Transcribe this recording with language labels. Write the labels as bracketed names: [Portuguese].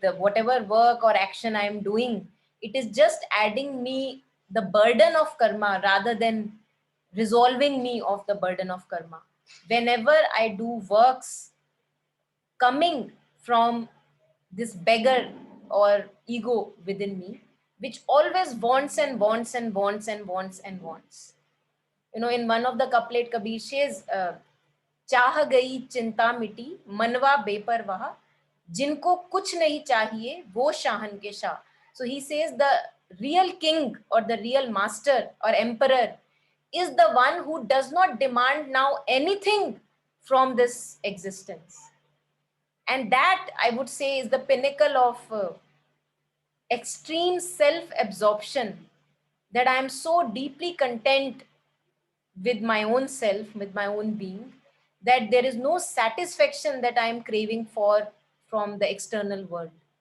[English] The whatever work or action I am doing, it is just adding me the burden of karma rather than resolving me of the burden of karma. Whenever I do works coming from this beggar or ego within me, which always wants and wants and wants and wants and wants. You know, in one of the couplet, Kabir says, [Hindi] चाह गई चिंता मिटी मनवा बेपरवाह जिनको कुछ नहीं चाहिए वो शाहन के Shah. [English] So he says the real king or the real master or emperor is the one who does not demand now anything from this existence. And that, I would say, is the pinnacle of extreme self-absorption, that I am so deeply content with my own self, with my own being, that there is no satisfaction that I am craving for from the external world.